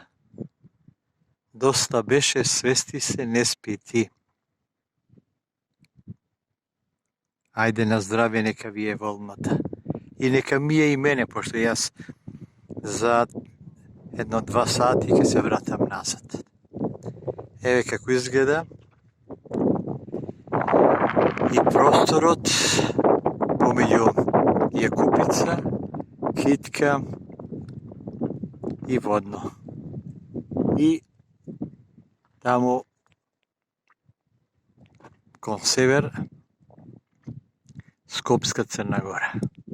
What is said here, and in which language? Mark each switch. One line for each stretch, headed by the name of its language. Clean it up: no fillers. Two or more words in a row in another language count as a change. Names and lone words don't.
Macedonian: Доста беше, свести се, не спи ти. Ајде на здравје, нека ви е волната. И нека ми е и мене, пошто јас за 1-2 сати ќе се вратам назад. Ево како изгледа. И просторот помеѓу је Купица, Китка и Водно. И тамо кон север Скопска Црна Гора.